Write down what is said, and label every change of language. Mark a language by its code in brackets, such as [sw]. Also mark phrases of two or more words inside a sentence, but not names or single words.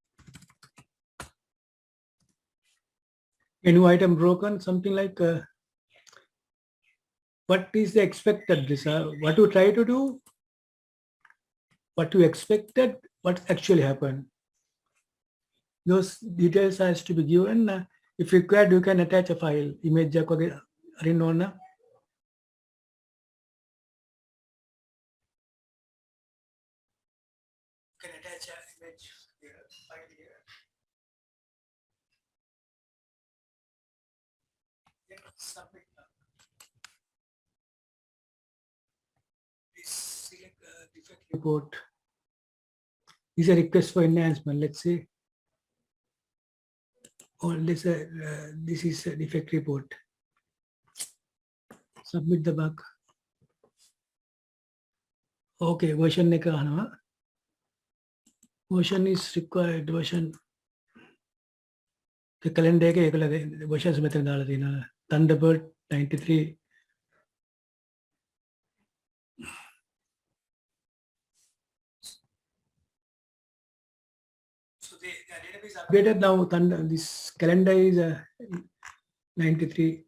[en] menu item broken something like what is the expected this what you try to do what you expected what actually happened those details has to be given if required you can attach a file image [si] එකක් වගේ අරින්න ඕන [en] you can attach an image here file here then submit this select defect report is a request for enhancement let's say or this is a defect report submit the bug okay version [si] එක අහනවා [en] version is required version the calendar [si] එක ඒකල versions මෙතන දාලා තියෙනවා Thunderbird 93 [en] so the database updated now this calendar is 93